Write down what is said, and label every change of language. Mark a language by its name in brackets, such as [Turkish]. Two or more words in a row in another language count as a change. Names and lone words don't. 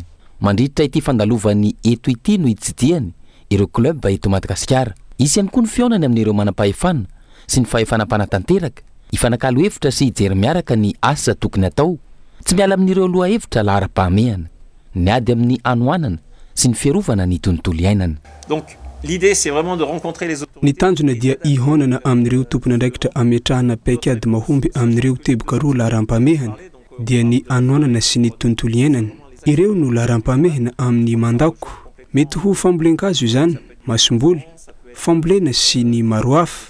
[Malagasy] Mandritra ity fandalovany eto ity no hijidiany ireo club eto Madagasikara. Isy ihany koa ny fionany amin'ireo manam-pahefana sy ny fahefana mpanatanteraka ifanakalo hevitra sy hijery miaraka ny asa tokony atao. Tsy miala amin'ireo loha hevitra lahara-pahamehana, ny ady amin'ny anohanana sy ny fiarovana ny tontolo iainana. [French] Donc l'idée c'est vraiment de rencontrer les autorités. [Malagasy] Ny tanjona dia ihonana amin'ireo tompona andraikitra ametrahana paikady mahomby amin'ireo teboka roa lahara-pahamehana dia ny anohanana sy ny tontolo iainana. Ireo no lahara-pahamehana amin'ny mandako. Mety ho fambolen-kazo izany, masomboly, fambolena sy ny maro hafa.